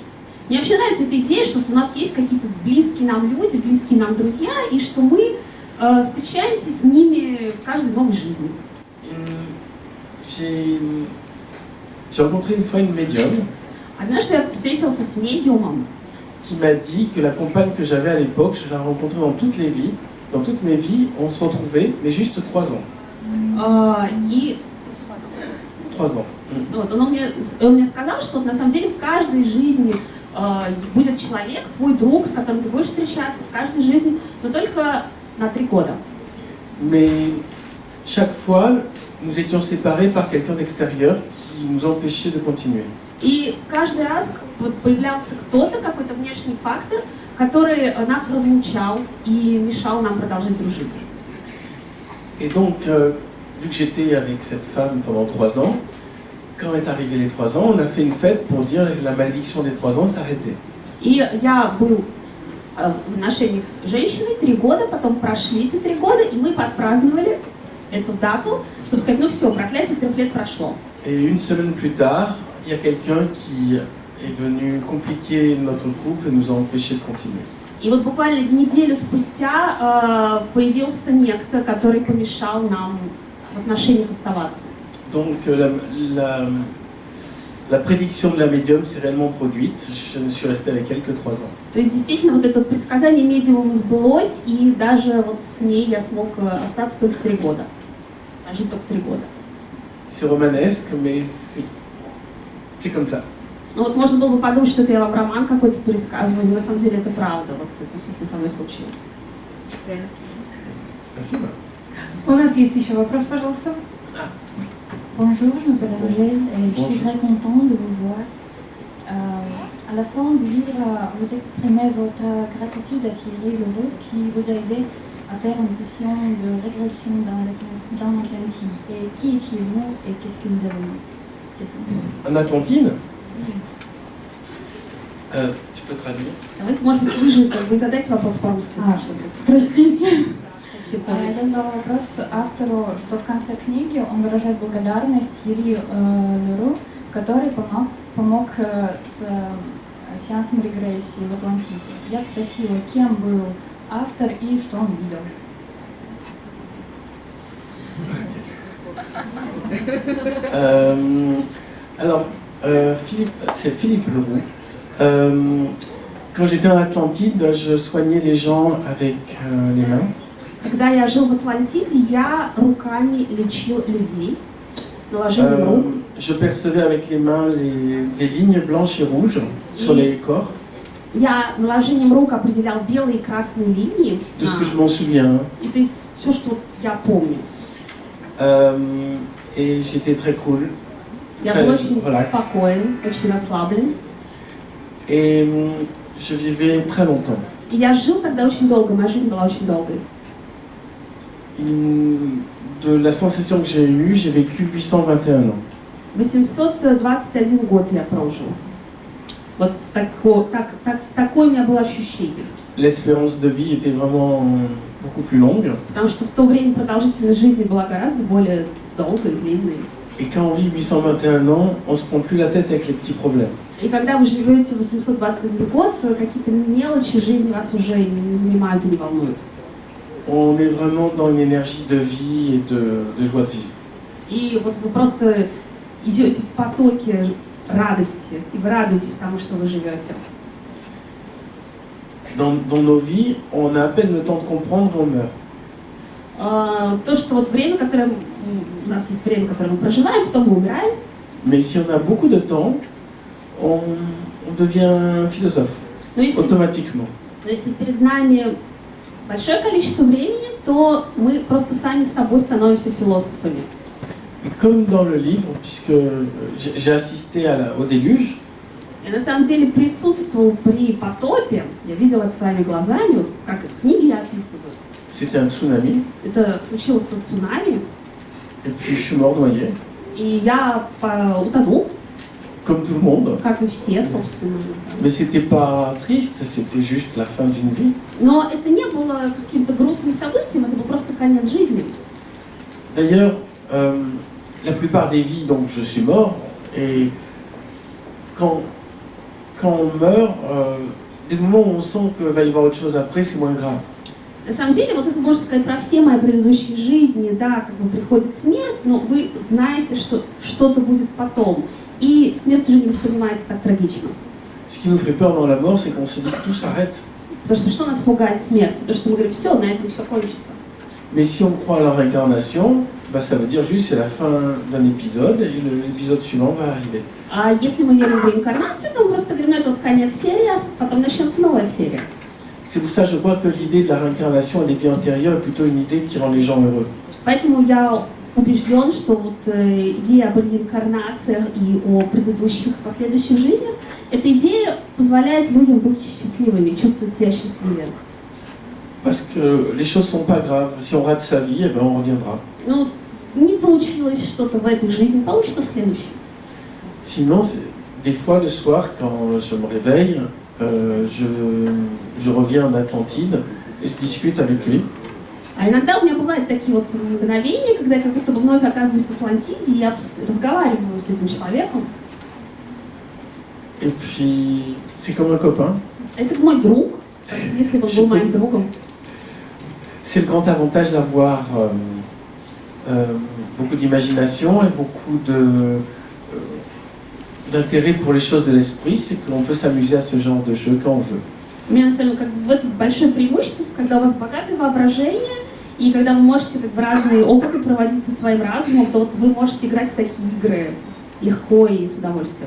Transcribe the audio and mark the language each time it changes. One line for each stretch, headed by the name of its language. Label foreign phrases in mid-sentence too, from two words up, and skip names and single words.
Russian: Мне вообще нравится эта идея, что вот у нас есть какие-то близкие нам люди, близкие нам друзья, и что мы встречаемся с ними в каждой новой жизни.
French: J'ai rencontré une fois une médium
Russian: Однажды я встретился с медиумом,
French: qui m'a dit que la compagne que j'avais à l'époque, je la rencontrais dans toutes les vies. Dans toutes mes vies, on se retrouvait, mais juste 3 ans.
Russian: и
French: 3 ans.
Russian: вот, он мне сказал, что на самом деле в каждой жизни будет человек, твой друг, с которым ты будешь встречаться, в каждой жизни, но только на 3 года.
French: Mais chaque fois, nous étions séparés par quelqu'un d'extérieur qui nous empêchait de continuer.
Russian: И каждый раз вот появлялся кто-то, какой-то внешний фактор, который нас разлучал и мешал нам продолжать дружить.
French: Et donc, vu que j'étais avec cette femme pendant 3 ans, quand est arrivé les 3 ans, on a fait une fête pour dire que la malédiction des 3 ans s'arrêtait.
Russian: И я был в отношениях с женщиной 3 года, потом прошли эти 3 года, и мы отпраздновали эту дату, чтобы сказать, ну все, проклятие 3 лет прошло.
French: Et une semaine plus tard, il y a quelqu'un qui est venu compliquer notre couple et nous a empêchés de continuer.
Russian: И вот буквально неделю спустя появился некто, который помешал нам в отношениях оставаться.
French: Donc la prédiction de la médium s'est réellement produite. Je ne suis resté avec elle que 3 ans.
Russian: То есть действительно вот это предсказание медиумом сбылось, и даже вот с ней я смог остаться только 3 года. Жить только 3 года.
French: C'est romanesque, mais c'est comme ça.
Russian: Ну вот можно было бы подумать, что это я вам роман какой-то пересказываю, но на самом деле это правда. Вот это действительно со мной случилось. Спасибо. У нас есть еще вопрос, пожалуйста.
French: Bonjour, je m'appelle Angèle et je suis très contente de vous voir. À la fin du livre, vous exprimez votre gratitude à Thierry Leroux qui vous a aidé à faire une session de régression dans l'Atlantide. Et qui étiez-vous et qu'est-ce que vous avez eu? C'est tout. En Atlantide? Tu peux traduire?
Russian: Давайте, может быть, вы задайте вопрос по-русски. Простите. Все поняли. Я задала вопрос автору, что в конце книги он выражает благодарность Thierry Leroux, который помог с сеансом регрессии в Атлантиде. Я спросила, кем был автор и что он видел.
French: Alors, c'est Philippe Leroux. Quand j'étais en Atlantide, je soignais les gens avec les mains.
Russian: Когда я жил в Атлантиде, я руками лечил людей, наложением рук.
French: Je percevais avec les mains des lignes blanches et rouges sur les corps.
Russian: Я наложением рук определял белые и красные линии.
French: De ce que je m'en souviens.
Russian: Это все, что я помню.
French: Et j'étais très cool.
Russian: Я был очень спокоен, очень расслаблен.
French: Et je vivais très longtemps.
Russian: И я жил тогда очень долго, моя жизнь была очень долгой.
French: De la sensation que j'ai eue, j'ai vécu 821 ans.
Russian: 821 год я прожил. Вот такое у меня было ощущение.
French: L'espérance de vie était vraiment beaucoup plus longue.
Russian: Потому что в то время продолжительность жизни была гораздо более долгой, длинной.
French: Et quand on vit 821 ans, on se prend plus la tête avec les petits problèmes.
Russian: И когда вы живете 821 год, какие-то мелочи жизни вас уже не занимают и не волнуют.
French: On est vraiment dans une énergie de vie et de joie de vivre.
Russian: И вот вы просто идете в потоке радости, и вы радуетесь тому, что вы живете.
French: Dans nos vies, on a à peine le temps de comprendre, on meurt.
Russian: То, что вот время, которое у нас есть время, которое мы проживаем, потом мы умираем.
French: Mais si on a beaucoup de temps, on devient philosophe, automatiquement.
Russian: Но если перед нами большое количество времени, то мы просто сами с собой становимся философами.
French: Et comme dans le livre, puisque j'ai assisté au déluge,
Russian: Я на самом деле присутствовал при потопе, я видела это своими глазами, как и в книге я описываю.
French: C'était un tsunami,
Russian: Это случилось цунами,
French: et puis je suis mort noyé,
Russian: и я утонул,
French: comme tout le monde.
Russian: как и все, собственно.
French: Mais c'était pas triste, c'était juste la fin d'une vie.
Russian: Но это не было каким-то грустным событием, это был просто конец жизни.
French: D'ailleurs, la plupart des vies, donc je suis mort, et quand on meurt, des moments où on sent qu'il va y avoir autre chose après, c'est moins grave.
Russian: На самом деле, вот это можно сказать про все мои предыдущие жизни, да, как бы приходит смерть, но вы знаете, что что-то будет потом. И смерть уже не воспринимается так трагично.
French: Ce qui nous fait peur dans la mort, c'est qu'on se dit que tout s'arrête.
Russian: Потому что нас пугает смерть? То, что мы говорим, все, на этом все кончится.
French: Mais si on croit à la réincarnation, bah, ça veut dire juste c'est la fin d'un épisode et l'épisode suivant va arriver.
Russian: А если мы верим в реинкарнацию, то мы просто говорим, это вот конец серии, а потом начнется новая серия.
French: C'est pour ça que je crois que l'idée de la réincarnation et des vies antérieures est plutôt une idée qui rend les gens heureux.
Russian: Поэтому я убежден, что вот идея об реинкарнациях и о предыдущих и последующих жизнях, эта идея позволяет людям быть счастливыми, чувствовать себя счастливее.
French: Parce que les choses sont pas graves. Si on rate sa vie, eh ben on reviendra.
Russian: Ну, не получилось что-то в этой жизни, получится в следующей.
French: Sinon, des fois le soir, quand je me réveille, je reviens d'Atlantide et je discute avec lui.
Russian: А иногда у меня бывают такие вот мгновения, когда я как будто бы вновь оказываюсь в Атлантиде, и я разговариваю с этим человеком.
French: Et puis, c'est comme un copain.
Russian: Это мой друг, если бы он был моим другом.
French: C'est le grand avantage d'avoir beaucoup d'imagination et beaucoup d'intérêt pour les choses de l'esprit, c'est que l'on peut s'amuser à ce genre de jeu quand on veut.
Russian: У меня на самом деле как бы в этом большое преимущество, когда у вас богатое воображение, и когда вы можете как бы разные опыты проводить со своим разумом, то вот вы можете играть в такие игры легко и с удовольствием.